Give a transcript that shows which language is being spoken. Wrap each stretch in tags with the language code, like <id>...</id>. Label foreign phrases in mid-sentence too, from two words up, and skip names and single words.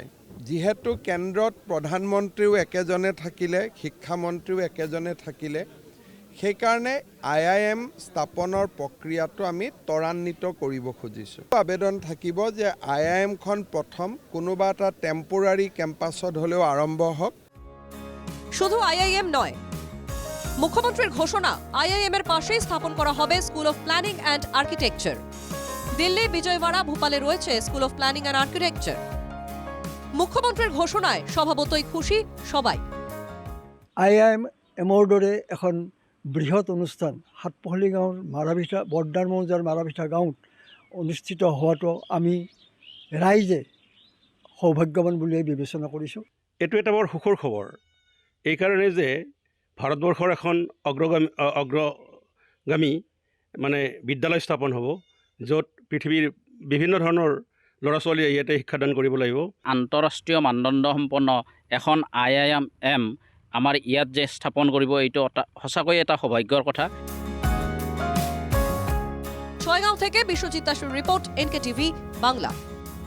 <as>যিহেতু কেন্দ্ৰত প্ৰধানমন্ত্ৰীও একেজনে থাকিলে, শিক্ষামন্ত্ৰীও একেজনে থাকিলে, সেইকাৰণে আইআইএম স্থাপনৰ প্ৰক্ৰিয়াটো আমি ত্বৰান্বিত কৰিব খুজিছোঁ। আবেদন থাকিব যে আইআইএমখন প্ৰথম কোনোবা এটা</as> <en>temporary campus</en> <as>হ'লেও আৰম্ভ হওক।</as> <bn>শুধু আইআইএম নয়, মুখ্যমন্ত্রীর ঘোষণা আইআইএম এর পাশেই স্থাপন করা হবে স্কুল অফ প্ল্যানিং অ্যান্ড আর্কিটেকচার। দিল্লি, বিজয়ওয়াড়া, ভোপালে রয়েছে স্কুল অফ প্ল্যানিং অ্যান্ড আর্কিটেকচার। মুখ্যমন্ত্রীর ঘোষণায় স্বভাবতই খুশি সবাই।</bn> <as>আইআইএমৰ দৰে এখন বৃহৎ অনুষ্ঠান সাতপহলী গাঁৱৰ মাৰাভিটা বৰ্ডাৰ মৌজাৰ মাৰাভিটা গাঁৱত অনুষ্ঠিত হোৱাটো আমি ৰাইজে সৌভাগ্যৱান বুলিয়ে বিবেচনা কৰিছোঁ। এইটো এটা বৰ সুখৰ খবৰ, এইকাৰণে যে ভাৰতবৰ্ষৰ এখন অগ্ৰগামী বিদ্যালয় স্থাপন হ'ব, য'ত পৃথিৱীৰ বিভিন্ন ধৰণৰ ল'ৰা ছোৱালীয়ে ইয়াতে শিক্ষাদান কৰিব লাগিব। আন্তঃৰাষ্ট্ৰীয় মানদণ্ড সম্পন্ন এখন আইআইএম আমাৰ ইয়াত যে স্থাপন কৰিব, এইটো সঁচাকৈয়ে এটা সৌভাগ্যৰ কথা।</as> <bn>ছয়গাঁও থেকে বিশ্বজিৎ দাসের রিপোর্ট, এনকেটিভি বাংলা।</bn>